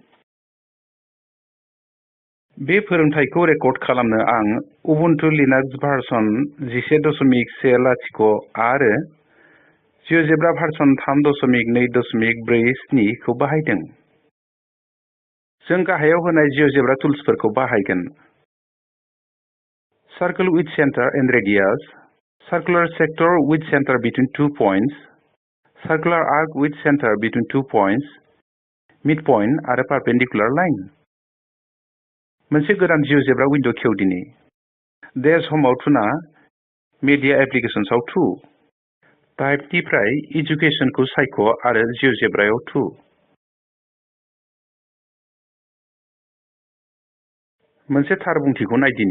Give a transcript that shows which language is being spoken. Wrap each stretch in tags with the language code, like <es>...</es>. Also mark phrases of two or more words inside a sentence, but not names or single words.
<brx>बे फोरोंथायखौ रेकर्ड खालामनो आं उबुन्टु लिनाक्स भार्सन 11.10 आरो जिअ'जेब्रा भार्सन 3.2.47 खौ बाहायदों। जों गाहायाव होनाय जिअ'जेब्रा टुल्सफोरखौ बाहायगोन।</brx> <en>Circle with center and radius, circular sector with center between 2 points, circular arc with center between 2 points, midpoint आरो perpendicular line।</en> <brx>मोनसे गोदान जिअ'जेब्रा विन्डो खेवदिनि। डेश हमाव थुना</brx> <en>media applications-ao</en> <brx>थु। टाइपनिफ्राय एजुकेशनखौ सायख' आरो जिअ'जेब्रायाव थु। मोनसे थार बुंथिखौ नायदिनि।</brx>